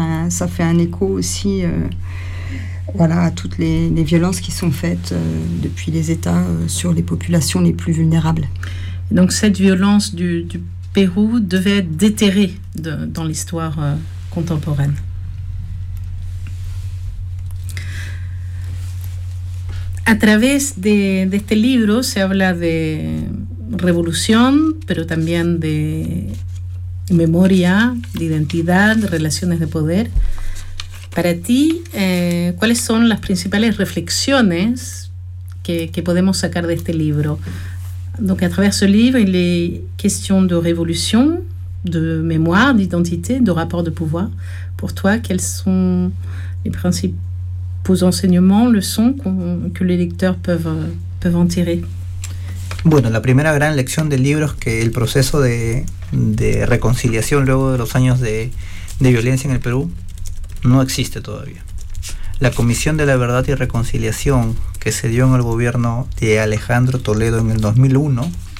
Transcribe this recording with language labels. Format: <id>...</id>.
<fr>Ça fait un écho aussi voilà, à toutes les violences qui sont faites depuis les États sur les populations les plus vulnérables. Donc cette violence du Pérou devait être déterrée dans l'histoire contemporaine.</fr> <es>A través de este libro se habla de revolución, pero también de memoria, de identidad, relaciones de poder. Para ti, ¿cuáles son las principales reflexiones que podemos sacar de este libro?</es> <fr>Donc, à travers ce livre, il est question de révolution, de mémoire, d'identité, de rapport de pouvoir. Pour toi, quels sont les principes? Aux enseignements, leçons que les lecteurs peuvent en tirer.</fr> <es>Bueno, la primera gran lección del libro es que el proceso de reconciliación luego de los años de violencia en el Perú no existe todavía. La Comisión de la Verdad y Reconciliación que se dio en el gobierno de Alejandro Toledo en el 2001</es>